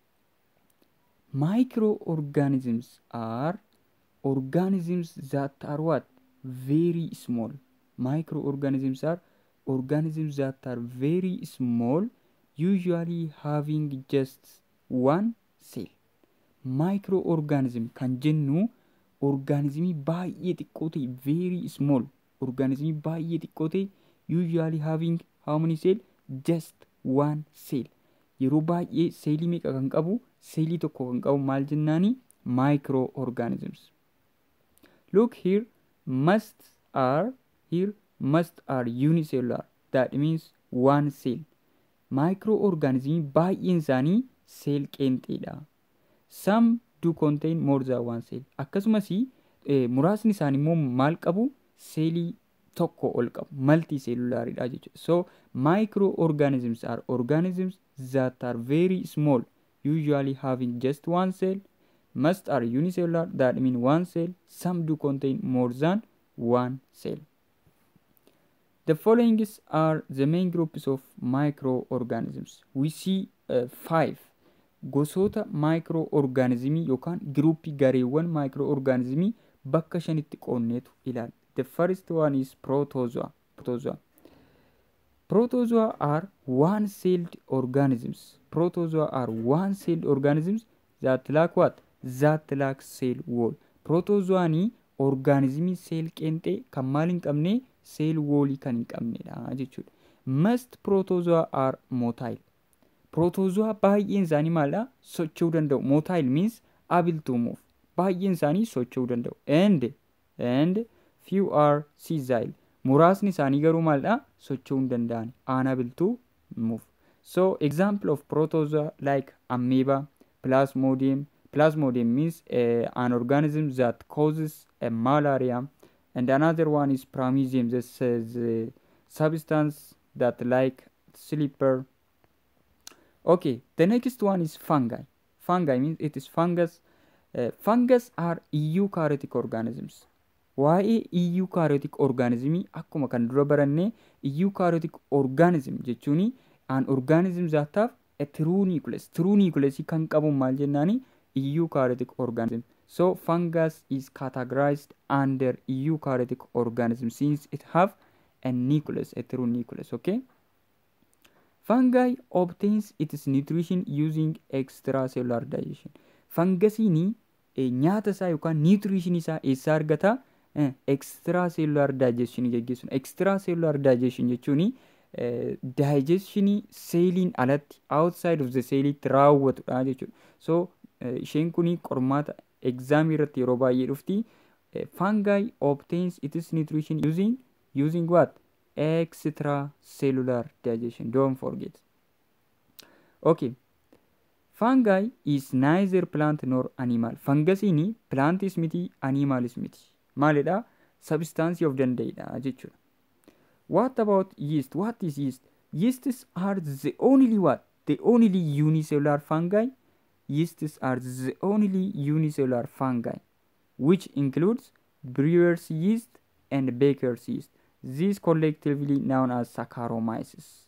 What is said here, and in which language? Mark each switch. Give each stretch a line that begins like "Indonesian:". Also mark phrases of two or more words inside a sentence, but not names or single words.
English: Microorganisms are organisms that are what? Very small. Microorganisms are organisms that are very small, usually having just one cell.
Oromo: Microorganism kan jennu organismii baay'ee xiqqoo ta'e,
English: very small
Oromo: organismii baay'ee xiqqoo ta'e,
English: usually having how many cell? Just one cell.
Oromo: Yeroo baay'ee seelii meeqa kan qabu? Seelii tokko kan qabu maal jennaani?
English: Microorganisms. Look here, must are unicellular. That means one cell.
Oromo: Microorganismii baay'een isaanii seel qeenxeedha.
English: Some do contain more than one cell.
Oromo: Akkasumas muraasni isaanii immoo maal qabu? Seelii tokko ol qabu. Multicellular'idha jechuudha.
English: So microorganisms are organisms that are very small, usually having just one cell. Most are unicellular, that means one cell. Some do contain more than one cell. The following are the main groups of microorganisms. We see
Oromo: 5 gosoota microorganismii yookaan groupii gareewwan microorganismii bakka shanitti qoonneetu ilaala.
English: The first one is protozoa. Protozoa are one-celled organisms. Protozoa are one-celled organisms that lack what? That lack cell wall.
Oromo: Protozoaanii organismii seel qeenxee kan maal hin qabne?
English: Cell wallii
Oromo: kan hin qabnedha jechuudha.
English: Most protozoa are motile.
Oromo: Protozoa baay'een isaanii maaldha? Socho'uu danda'u.
English: Motile means able to move.
Oromo: Baay'een isaanii socho'uu danda'u.
English: And few are sessile.
Oromo: Muraasni isaanii garuu maaldha? Socho'uu hin danda'an.
English: Unable to move. So example of protozoa like amoeba, plasmodium. Plasmodium means an organism that causes malaria. And another one is pramisium. This is the substance that like sleeper. Okay, the next one is fungi. Fungi means it is fungus. Fungus are eukaryotic organisms. Waa'ee eukaryotic organismii
Oromo: akkuma kan dura baranne
English: eukaryotic organism jechuun an organism that have a true nucleus. True nucleus
Oromo: kan qabu maal jennaani?
English: Eukaryotic organism. So fungus is categorized under eukaryotic organism since it have a nucleus, a true nucleus. Okay. Fungi obtains its nutrition using extracellular digestion.
Oromo: Fungasiin nyaata isaa yookaan nutrition isaa eessaa argata?
English: Extracellular digestion geggeessuun. Extracellular digestion
Oromo: jechuun digestion seeliin alatti
English: outside of the cellitti
Oromo: raawwatudha jechuudha. So isheen kun qormaata exam irratti yeroo baay'ee dhufti.
English: Fungi obtains its nutrition using what? Extracellular digestion. Don't forget. Okay. Fungi is neither plant nor animal.
Oromo: Fungasiin plantis miti, animalis miti. Maalidha? Substance of danda'edha jechuudha.
English: What about yeast? What is yeast? Yeasts are the only what? The only unicellular fungi. Yeasts are the only unicellular fungi, which includes brewer's yeast and baker's yeast. These collectively known as Saccharomyces.